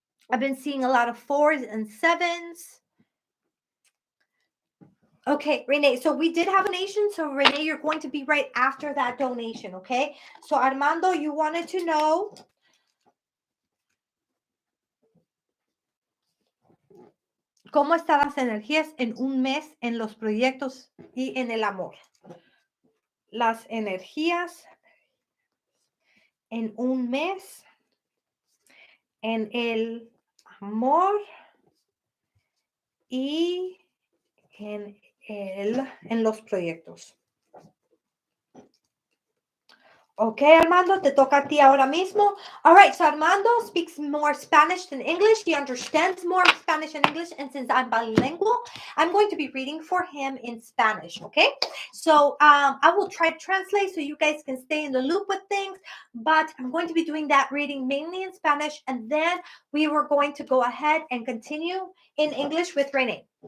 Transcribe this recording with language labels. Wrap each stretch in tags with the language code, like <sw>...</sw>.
<en>I've been seeing a lot of 4s and 7s. Okay, Renee, so we did have a donation. So, Renee, you're going to be right after that donation, okay? So, Armando, you wanted to know.</en> <es>¿Cómo están las energías en un mes en los proyectos y en el amor? Las energías en un mes en el amor y en los proyectos. Okay, Armando, te toca a ti ahora mismo.</es> <en>All right, so Armando speaks more Spanish than English. He understands more Spanish and English. And since I'm bilingual, I'm going to be reading for him in Spanish, okay? So I will try to translate so you guys can stay in the loop with things. But I'm going to be doing that reading mainly in Spanish. And then we were going to go ahead and continue in English with Renee.</en>